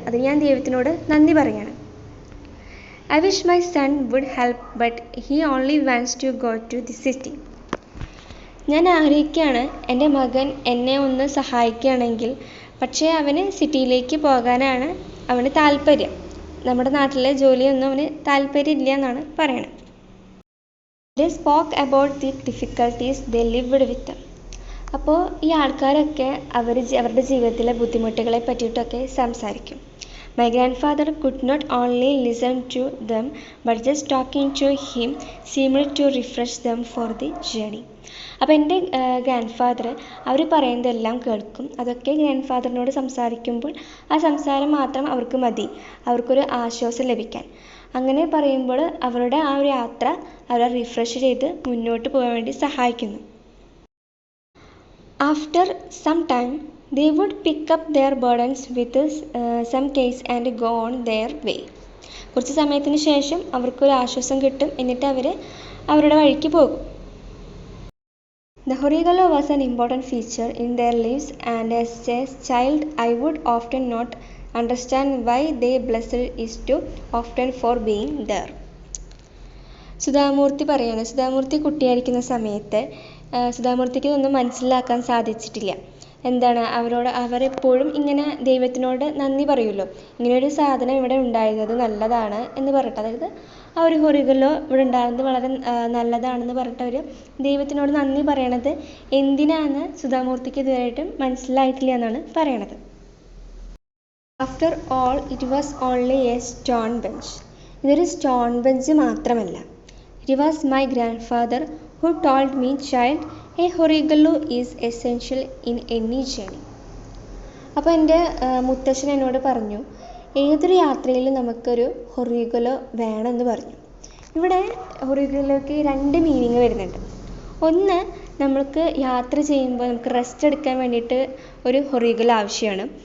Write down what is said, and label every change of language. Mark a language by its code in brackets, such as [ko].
[ml] അതിന് ഞാൻ ദൈവത്തിനോട് നന്ദി പറയാണ്. [en] I wish my son would help but he only wants to go to the city. [ml] ഞാൻ ആഗ്രഹിക്കുകയാണ് എൻ്റെ മകൻ എന്നെ ഒന്ന് സഹായിക്കുകയാണെങ്കിൽ, പക്ഷേ അവന് സിറ്റിയിലേക്ക് പോകാനാണ് അവന് താല്പര്യം. നമ്മുടെ നാട്ടിലെ ജോലിയൊന്നും അവന് താല്പര്യമില്ല എന്നാണ് പറയണത്. [en] They spoke about the difficulties they lived with. [ml] അപ്പോൾ ഈ ആൾക്കാരൊക്കെ അവരുടെ ജീവിതത്തിലെ ബുദ്ധിമുട്ടുകളെ പറ്റിയിട്ടൊക്കെ സംസാരിക്കും. [en] My grandfather could not only listen to them but just talking to him seemed to refresh them for the journey. [ml] അപ്പോൾ എൻ്റെ ഗ്രാൻഡ് ഫാദർ അവർ പറയുന്നതെല്ലാം കേൾക്കും. അതൊക്കെ ഗ്രാൻഡ് ഫാദറിനോട് സംസാരിക്കുമ്പോൾ ആ സംസാരം മാത്രം അവർക്ക് മതി, അവർക്കൊരു ആശ്വാസം ലഭിക്കാൻ. അങ്ങനെ പറയുമ്പോൾ അവരുടെ ആ ഒരു യാത്ര അവരെ റിഫ്രഷ് ചെയ്ത് മുന്നോട്ട് പോകാൻ വേണ്ടി സഹായിക്കുന്നു. [en] After some time they would pick up their burdens with some case and go on their way. [ml] കുറച്ച് സമയത്തിന് ശേഷം അവർക്കൊരു ആശ്വാസം കിട്ടും. എന്നിട്ട് അവർ അവരുടെ വഴിക്ക് പോകും. [en] The horigallo was an important feature in their lives, and as a child I would often not understand why they blessed is too often for being there. [ml] Sudha Murty പറയാണ്, സുധാമൂർത്തി കുട്ടിയായിരിക്കുന്ന സമയത്ത് സുധാമൂർത്തിക്ക് ഇതൊന്നും മനസ്സിലാക്കാൻ സാധിച്ചിട്ടില്ല. എന്താണ് അവരെപ്പോഴും ഇങ്ങനെ ദൈവത്തിനോട് നന്ദി പറയുമല്ലോ, ഇങ്ങനെയൊരു സാധനം ഇവിടെ ഉണ്ടായിരുന്നത് നല്ലതാണ് എന്ന് പറഞ്ഞിട്ട്, അതായത് ആ ഒരു ഹൊറിഗല്ലോ ഇവിടെ ഉണ്ടാകുന്നത് വളരെ നല്ലതാണെന്ന് പറഞ്ഞിട്ട് അവർ ദൈവത്തിനോട് നന്ദി പറയണത് എന്തിനാണെന്ന് സുധാമൂർത്തിക്ക് ഇതുവരെയായിട്ടും മനസ്സിലായിട്ടില്ല എന്നാണ് പറയണത്. [en] After all it was only a stone bench. [ml] ഇതൊരു സ്റ്റോൺ ബെഞ്ച് മാത്രമല്ല. [en] It was my grandfather who told me, child, a horigallo is essential in any journey. [ml] അപ്പോൾ എൻ്റെ മുത്തശ്ശൻ എന്നോട് പറഞ്ഞു, ഏതൊരു യാത്രയിലും നമുക്കൊരു ഹൊറിഗല്ലോ വേണമെന്ന് പറഞ്ഞു. ഇവിടെ ഹൊറിഗല്ലോയ്ക്ക് 2 മീനിങ് വരുന്നുണ്ട്. ഒന്ന്, നമ്മൾക്ക് യാത്ര ചെയ്യുമ്പോൾ നമുക്ക് റെസ്റ്റ് എടുക്കാൻ വേണ്ടിയിട്ട് ഒരു ഹൊറിഗല്ലോ ആവശ്യമാണ്.